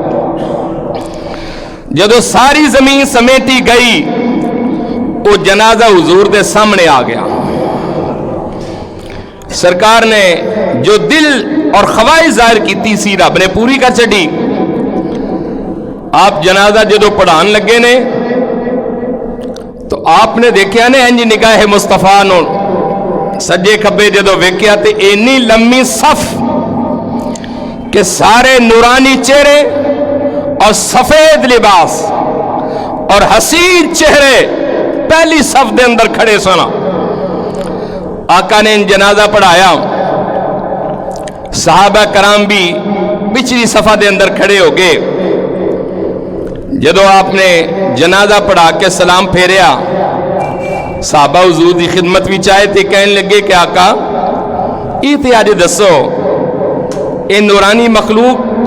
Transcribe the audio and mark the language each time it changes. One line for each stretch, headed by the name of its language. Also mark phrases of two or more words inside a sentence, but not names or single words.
Punjabi: جدو ساری زمین سمیٹی گئی وہ جنازہ حضور دے سامنے آ گیا
Urdu: سرکار نے جو دل اور خواہش ظاہر کی
Punjabi: سی رب نے پوری کر چڑی آپ جنازہ جدو پڑھان لگے نے تو آپ نے دیکھیا نے انج نگاہ مصطفیٰ نو سجے کھبے جدو ویکھیا تے اینی لمبی صف کہ سارے نورانی چہرے اور سفید لباس اور حسین چہرے پہلی صف دے اندر کھڑے سنا آقا نے جنازہ پڑھایا صحابہ کرام بھی پچھلی صفحہ دے اندر کھڑے ہو گئے جدو آپ نے جنازہ پڑھا کے سلام پھیریا
Urdu: صحابہ حضور دی خدمت بھی چاہے تھے کہنے لگے کہ
Punjabi: آقا یہ تے آج دسو اے نورانی مخلوق